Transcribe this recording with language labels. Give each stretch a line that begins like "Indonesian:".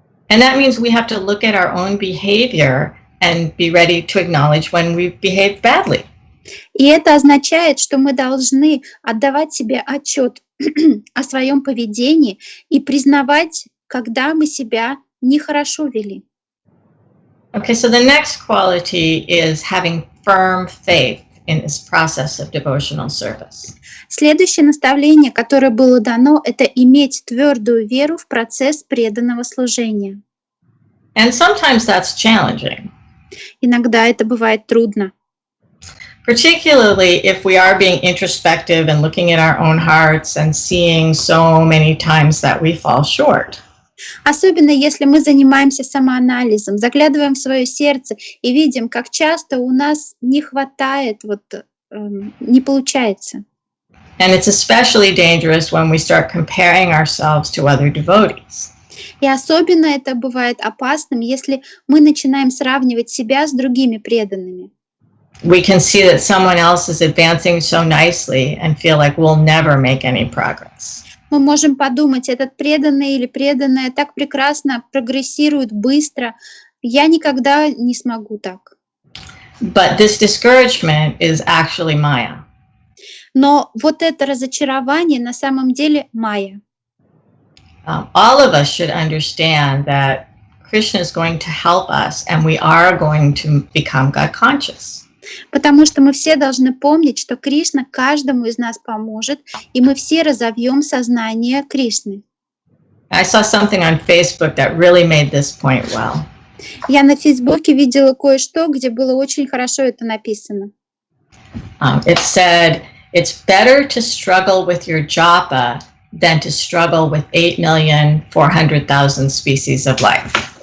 English: And that means we have to look at our own behavior and be ready to acknowledge when we've behaved badly.
Russian: И это означает, что мы должны отдавать себе отчет о своем поведении и признавать, когда мы себя нехорошо вели.
English: Okay, so the next quality is having firm faith in this process of devotional service.
Russian: Следующее наставление, которое было дано, это иметь твердую веру в процесс преданного служения.
English: And sometimes that's challenging.
Russian: Иногда это бывает трудно.
English: Particularly if we are being introspective and looking at our own hearts and seeing so many times that we fall short.
Russian: Особенно если мы занимаемся самоанализом, заглядываем в свое сердце и видим, как часто у нас не хватает, не получается.
English: And it's especially dangerous when we start comparing ourselves to other devotees.
Russian: И особенно это бывает опасным, если мы начинаем сравнивать себя с другими преданными.
English: We can see that someone else is advancing so nicely and feel like we'll never make any progress.
Russian: Мы можем подумать, этот преданный или преданная так прекрасно прогрессирует быстро, я никогда не смогу так.
English: But this discouragement is actually Maya.
Russian: Но вот это разочарование на самом деле майя.
English: All of us should understand that Krishna is going to help us and we are going to become God conscious.
Russian: Потому что мы все должны помнить, что Кришна каждому из нас поможет, и мы все разовьем сознание Кришны.
English: I saw something on Facebook that really made this point well.
Russian: Я на Фейсбуке видела кое-что, где было очень хорошо это написано.
English: It said, it's better to struggle with your japa than to struggle with 8,400,000 species of life.